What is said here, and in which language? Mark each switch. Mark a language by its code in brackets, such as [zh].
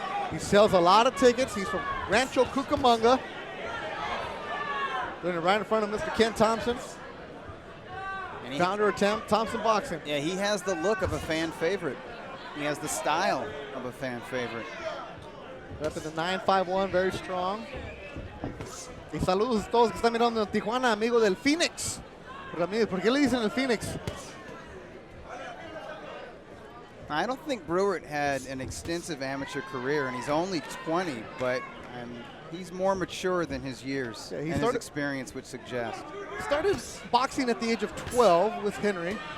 [en] He sells a lot of tickets. He's from Rancho Cucamonga. Doing it right in front of Mr. Ken Thompson, and founder of Thompson Boxing. Yeah, he has the look of a fan favorite. He has the style of a fan favorite. Repping the 951, very strong. [es] Y saludos a todos que están mirando en Tijuana, amigo del Phoenix. Ramirez, ¿por qué le dicen el Phoenix? [en] I don't think Brewart had an extensive amateur career, and he's only 20, but he's more mature than his years, and his experience would suggest. Started boxing at the age of 12 with Henry.